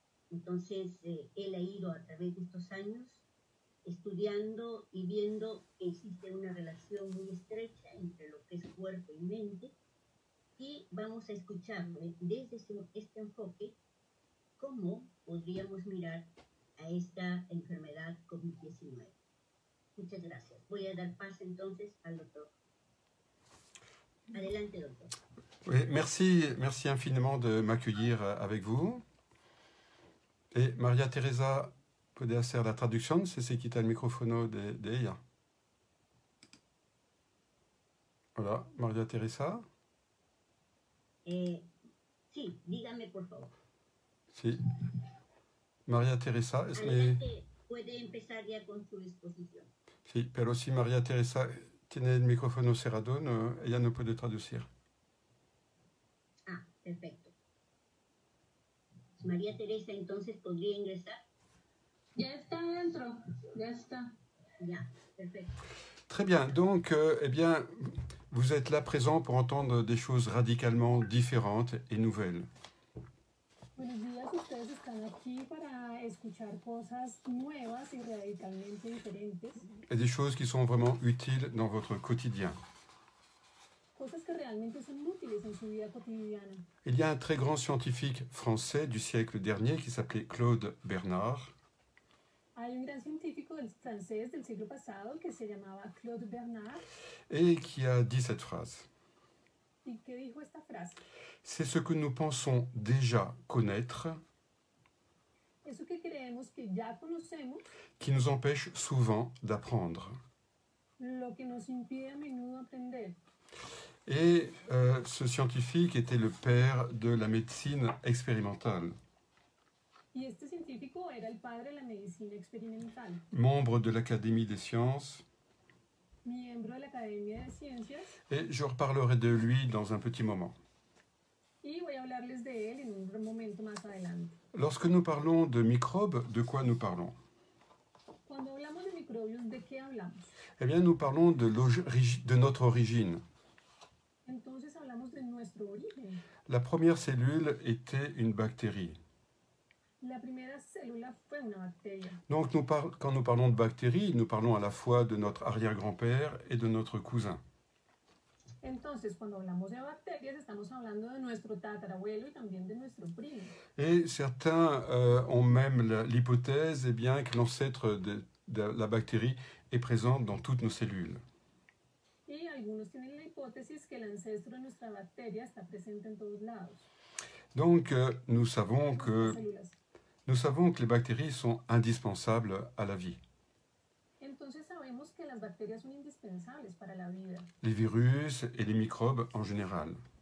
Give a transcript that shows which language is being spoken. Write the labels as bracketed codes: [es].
[es] Entonces, él ha ido a través de estos años estudiando y viendo que existe una relación muy estrecha entre lo que es cuerpo y mente, y vamos a escuchar desde este enfoque cómo podríamos mirar a esta enfermedad COVID-19. Muchas gracias. Voy a dar paso entonces al doctor. Adelante, doctor. [fr] Oui, merci infiniment de m'accueillir avec vous. [es] Et Maria Teresa puede hacer la traducción, si se quita el micrófono de ella. Hola, Maria Teresa. Sí, dígame por favor. Sí. Maria Teresa. Adelante, puede empezar ya con su exposición. Sí, pero si Maria Teresa tiene el micrófono cerrado, ella no puede traducir. Ah, perfecto. María Teresa, entonces, ¿podría ingresar? Ya está dentro, ya está. Ya, perfecto. [fr] Très bien, donc, eh bien, vous êtes là présent pour entendre des choses radicalement différentes et nouvelles. [es] Buenos días, ustedes están aquí para escuchar cosas nuevas y radicalmente diferentes. [fr] Et des choses qui sont vraiment utiles dans votre quotidien. [es] Cosas que realmente son útiles en su vida cotidiana. [fr] Il y a un très grand scientifique français du siècle dernier qui s'appelait Claude Bernard. [es] Hay un gran científico francés del siglo pasado que se llamaba Claude Bernard. [fr] Et qui a dit cette phrase. [es] ¿Y qué dijo esta frase? [fr] C'est ce que nous pensons déjà connaître [es] Eso que creemos que ya conocemos, [fr] qui nous empêche souvent d'apprendre. [es] lo que nos impide a menudo aprender. [fr] Et ce scientifique était le père de la médecine expérimentale, [es] Y este científico era el padre de la medicina experimental, [fr] membre de l'Académie des sciences, [es] miembro de la Academia de Ciencias, [fr] et je reparlerai de lui dans un petit moment. [es] y voy a hablarles de él en un momento más adelante. [fr] Lorsque nous parlons de microbes, de quoi nous parlons? [es] Cuando hablamos de microbios, ¿de qué hablamos? [fr] Eh bien, nous parlons de notre origine. [es] Entonces hablamos de nuestro origen. [fr] La première cellule était une bactérie. [es] La primera célula fue una bacteria. [fr] Donc, quand nous parlons de bactéries, nous parlons à la fois de notre arrière-grand-père et de notre cousin. [es] Entonces, cuando hablamos de bacterias, estamos hablando de nuestro tatarabuelo y también de nuestro primo. [fr] Et certains ont même l'hypothèse eh bien, que l'ancêtre de la bactérie est présent dans toutes nos cellules. [es] Y algunos tienen la hipótesis que el ancestro de nuestra bacteria está presente en todos lados. [fr] Donc, nous savons que [es] Células. [fr] les bactéries sont indispensables à la vie. [es] Entonces sabemos que las bacterias son indispensables para la vida. [fr] Les virus et les microbes en général.